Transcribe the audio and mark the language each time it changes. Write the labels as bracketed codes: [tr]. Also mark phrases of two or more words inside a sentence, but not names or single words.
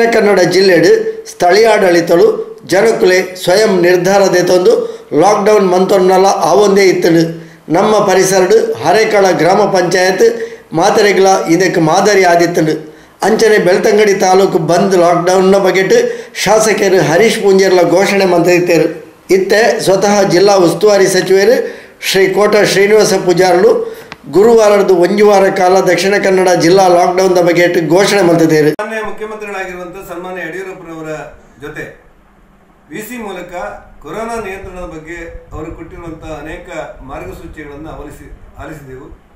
[tcy] ಕನ್ನಡ ಜಿಲ್ಲೆಡು ಸ್ಥಳೀಯಾಡಳಿತಗಳು ಜನಕುಲೆ ಸ್ವಯಂ ನಿರ್ಧಾರ ದೇತೊಂದು ಲಾಕ್ಡೌನ್ ಮಂತೊನ್ನಲ್ಲ ಆವೊಂದೇ ಇತ್ತಳು ನಮ್ಮ ಪರಿಸರಡು ಹರೇಕಳ ಗ್ರಾಮ ಪಂಚಾಯತ್ ಮಾತರೆಗಳ ಇದಕ್ಕೆ ಮಾದರಿ ಆದಿತ್ತಳು ಅಂಚನೆ ಬೆಳ್ತಂಗಡಿ ತಾಲೂಕು ಬಂದ್ ಲಾಕ್ಡೌನ್ನ ಬಗೆಟ್ ಶಾಸಕರು ಹರೀಶ್ ಪೂಂಜರ್ಲ ಘೋಷಣೆ ಮಂತಿದ್ದರು ಇತ್ತೆ ಸ್ವತಃ ಜಿಲ್ಲಾ ಉಸ್ತುವಾರಿ ಸಚಿವರು ಶ್ರೀ ಕೋಟ ಶ್ರೀನಿವಾಸ ಪೂಜಾರರು ಗುರುವಾರದ್ದು ಒಂದು ವಾರ ಕಾಲ ದಕ್ಷಿಣ ಕನ್ನಡ ಜಿಲ್ಲಾ ಲಾಕ್ಡೌನ್ ಬಗೆಟ್ ಘೋಷಣೆ ಮಂತಿದ್ದರು. [kn] ಮಾನ್ಯ ಮುಖ್ಯಮಂತ್ರಿಗಳಾಗಿರುವಂತಹ ಸನ್ಮಾನ್ಯ ಯಡಿಯೂರಪ್ಪನವರ ಜೊತೆ ವಿಸಿ ಮೂಲಕ ಕೊರೋನಾ ನಿಯಂತ್ರಣದ ಬಗ್ಗೆ ಅವರು ಕೊಟ್ಟಿರುವಂತಹ ಅನೇಕ ಮಾರ್ಗಸೂಚಿಗಳನ್ನು ಆಲಿಸಿದೆವು.